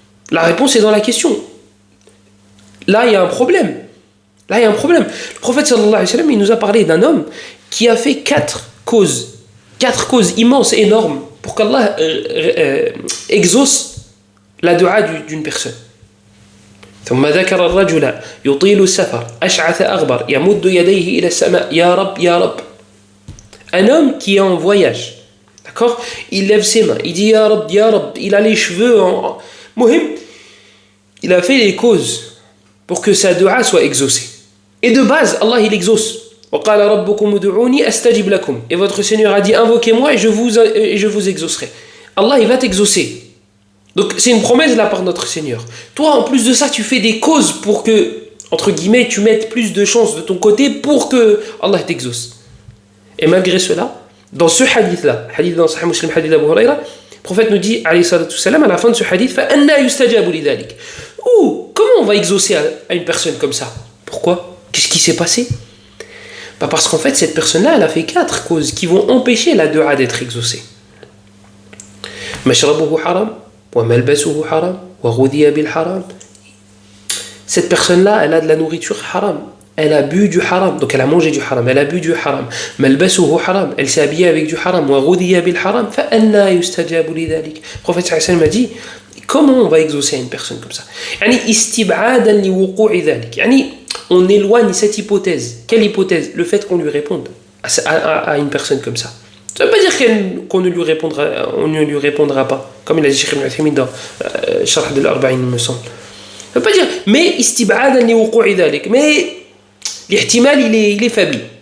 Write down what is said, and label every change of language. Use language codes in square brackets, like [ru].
[fr] La réponse est dans la question. Là il y a un problème. Le prophète sallallahu alayhi wa sallam, il nous a parlé d'un homme qui a fait 4 causes immenses, énormes, pour qu'Allah exauce la dua d'une personne. [ar] ثم ذكر الرجل يطيل السفر أشعث أغبر يمد يديه إلى السماء يا رب يا رب. [fr] Un homme qui est en voyage, d'accord? Il lève ses mains, il dit ya Rab, il a les cheveux en... Mohim, il a fait les causes pour que sa dua soit exaucée. Et de base, Allah il exauce. وقال ربكم ادعوني أستجب لكم. Et votre Seigneur a dit invoquez-moi et je vous exaucerai. Allah il va t'exaucer. Donc c'est une promesse de la part de notre Seigneur. Toi en plus de ça tu fais des causes pour que, entre guillemets, tu mettes plus de chances de ton côté pour que Allah t'exauce. Et malgré cela, dans ce hadith-là, hadith dans Sahih Muslim, hadith d'Abu Huraira, le prophète nous dit, alayhi salatu wassalam, à la fin de ce hadith, [ar] فَأَنَّا يُسْتَجَابُ لِذَلِكَ. [fr] Comment on va exaucer à une personne comme ça? Pourquoi? Qu'est-ce qui s'est passé? Parce qu'en fait, cette personne-là, elle a fait 4 causes qui vont empêcher la dua d'être exaucée. [ar] مشربه حرام وملبسه حرام وغذي بالحرام. [fr] Cette personne-là, elle a de la nourriture haram. Elle a bu du haram, donc elle a mangé du haram, elle a bu du haram. [ar] ملبسه حرام, [fr] elle s'est habillée avec du haram. [ar] وغذي بالحرام فأنى يستجاب لذلك. [fr] Le prophète sallallahu alayhi wa sallam a dit, comment on va exaucer à une personne comme ça? [ar] يعني استبعادا لوقوع ذلك. [fr] يعني on éloigne cette hypothèse. Quelle hypothèse? Le fait qu'on lui réponde à une personne comme ça. Ça ne veut pas dire qu'on ne lui répondra pas, comme il a dit Cheikh Ibn Uthaymin dans Sharh al-Arba'in, il me semble. Ça ne veut pas dire, mais istib'adan li wuqu'i dhalik, mais l'ihtimal il est faible.